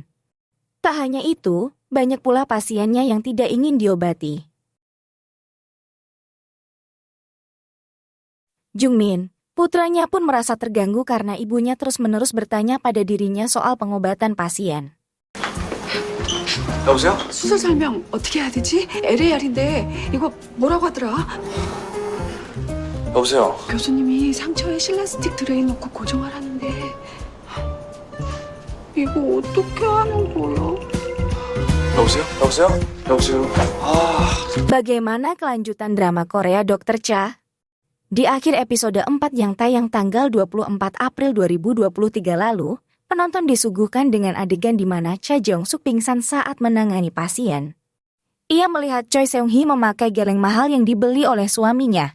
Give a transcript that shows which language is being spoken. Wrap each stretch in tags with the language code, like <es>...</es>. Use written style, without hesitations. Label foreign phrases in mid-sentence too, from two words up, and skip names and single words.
<id>Tak hanya itu, banyak pula pasiennya yang tidak ingin diobati. Jungmin, putranya pun merasa terganggu karena ibunya terus-menerus bertanya pada dirinya soal pengobatan pasien.</id> <ko>여보세요? 수술 설명 어떻게 해야 되지? LAR인데 이거 뭐라고 하더라? 여보세요? 교수님이 상처에 실라스틱 드레인 넣고 고정하라는데 이거 어떻게 하는 거야? 여보세요? 여보세요? 여보세요?</ko> <id>Bagaimana kelanjutan drama Korea Dr. Cha? Di akhir episode 4 yang tayang tanggal 24 April 2023 lalu, penonton disuguhkan dengan adegan di mana Cha Jeong-suk pingsan saat menangani pasien. Ia melihat Choi Seung-hee memakai geleng mahal yang dibeli oleh suaminya.</id>